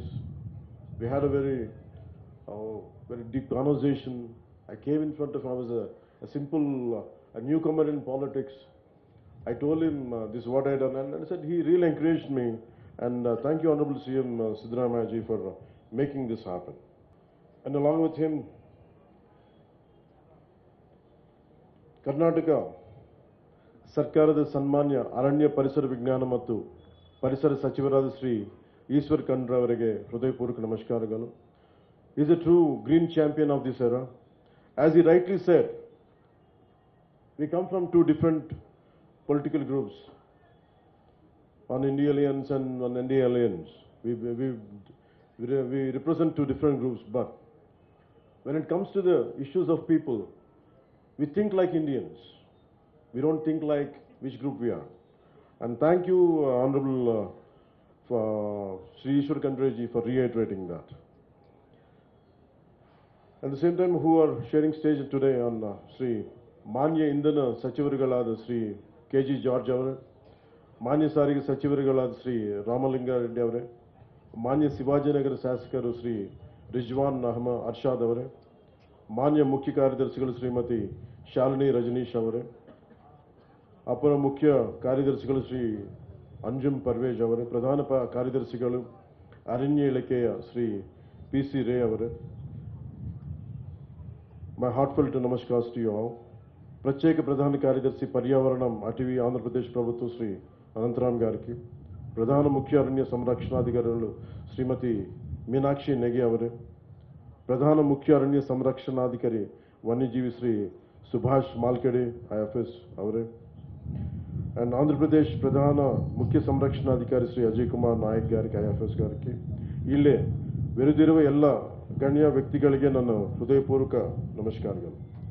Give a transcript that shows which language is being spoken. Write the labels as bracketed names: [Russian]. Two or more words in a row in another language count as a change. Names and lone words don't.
[English] We had a very deep conversation. I came in front of him. I was a simple a newcomer in politics. I told him this is what I had done, and I said he really encouraged me. And thank you, Honorable CM Siddaramaiah ji, for making this happen. And along with him, [Kannada] ಕರ್ನಾಟಕ ಸರ್ಕಾರದ ಸನ್ಮಾನ್ಯ ಅರಣ್ಯ ಪರಿಸರ ವಿಜ್ಞಾನ ಮತ್ತು ಪರಿಸರ ಸಚಿವರಾದ ಶ್ರೀ ಈಶ್ವರ್ ಖಂಡ್ರೆ ಅವರಿಗೆ ಹೃದಯಪೂರ್ವಕ ನಮಸ್ಕಾರಗಳು. [English] He is a true green champion of this era. As he rightly said, we come from two different political groups, on India Alliance and on NDA Alliance. We represent two different groups, but when it comes to the issues of people, we think like Indians. We don't think like which group we are. And thank you, Honorable Sri Ishwar Khandre ji, for reiterating that. At the same time, who are sharing stage today on Sri [Kannada] ಮಾನ್ಯ ಇಂಧನ ಸಚಿವರುಗಳಾದ [English] Sri K.G. [Kannada] ಜಾರ್ಜ್ ಅವರೇ, ಮಾನ್ಯ ಸಾರಿಗೆ ಸಚಿವರುಗಳಾದ ಶ್ರೀ ರಾಮಲಿಂಗ ರೆಡ್ಡಿ ಅವರೇ, ಮಾನ್ಯ ಶಿವಾಜಿನಗರ ಶಾಸಕರು ಶ್ರೀ ರಿಜ್ವಾನ್ ಅಹ್ಮದ್ ಅರ್ಷದ್ ಅವರೇ, ಮಾನ್ಯ ಮುಖ್ಯ ಕಾರ್ಯದರ್ಶಿಗಳು ಶ್ರೀಮತಿ ಶಾಲಿನಿ ರಜನೀಶ್ ಅವರೇ, ಅಪರ ಮುಖ್ಯ ಕಾರ್ಯದರ್ಶಿಗಳು ಶ್ರೀ ಅಂಜುಮ್ ಪರ್ವೇಜ್ ಅವರೇ, ಪ್ರಧಾನ ಕಾರ್ಯದರ್ಶಿಗಳು ಅರಣ್ಯ ಇಲಾಖೆಯ ಶ್ರೀ PC Ray ಅವರೇ, [English] my heartfelt namaskars to you all. [Telugu] ప్రత్యేక ప్రధాన కార్యదర్శి పర్యావరణం అటవీ ఆంధ్రప్రదేశ్ ప్రభుత్వం శ్రీ అనంతరామ్ గారికి, [Kannada] ಪ್ರಧಾನ ಮುಖ್ಯ ಅರಣ್ಯ ಸಂರಕ್ಷಣಾಧಿಕಾರಿಗಳು ಶ್ರೀಮತಿ ಮೀನಾಕ್ಷಿ ನೆಗೆ ಅವರೇ, ಪ್ರಧಾನ ಮುಖ್ಯ ಅರಣ್ಯ ಸಂರಕ್ಷಣಾಧಿಕಾರಿ ವನ್ಯಜೀವಿ ಶ್ರೀ ಸುಭಾಷ್ ಮಾಲ್ಕೆಡೆ IFS ಅವರೇ, [Telugu] అండ్ ఆంధ్రప్రదేశ్ ప్రధాన ముఖ్య సంరక్షణాధికారి శ్రీ అజయ్ కుమార్ నాయక్ గారికి IFS గారికి, [Kannada] ಇಲ್ಲೇ ಬೆರೆದಿರುವ ಎಲ್ಲ ಗಣ್ಯ ವ್ಯಕ್ತಿಗಳಿಗೆ ನನ್ನ ಹೃದಯಪೂರ್ವಕ ನಮಸ್ಕಾರಗಳು.